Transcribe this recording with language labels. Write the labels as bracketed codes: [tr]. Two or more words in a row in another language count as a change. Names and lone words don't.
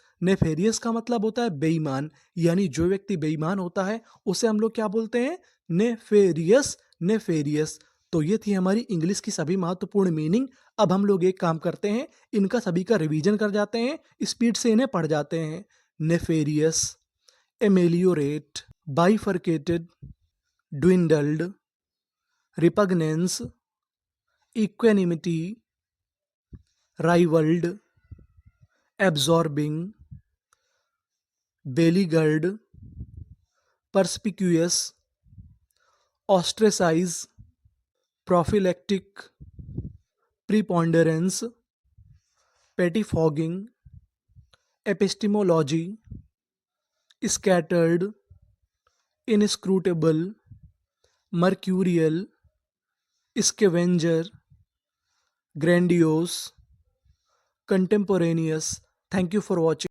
[hi] नेफेरियस का मतलब होता है बेईमान, यानी जो व्यक्ति बेईमान होता है उसे हम लोग क्या बोलते हैं? [en] nefarious, nefarious. [hi] तो ये थी हमारी इंग्लिश की सभी महत्वपूर्ण मीनिंग। अब हम लोग एक काम करते हैं, इनका सभी का रिवीजन कर जाते हैं, स्पीड से इन्हें पढ़ जाते हैं। [en] nefarious, ameliorate, bifurcated, dwindled, repugnance, equanimity, rivaled, absorbing, beleaguered, perspicuous, ostracize, prophylactic, preponderance, pettifogging, epistemology, scattered, inscrutable, mercurial, scavenger, grandiose, contemporaneous. Thank you for watching.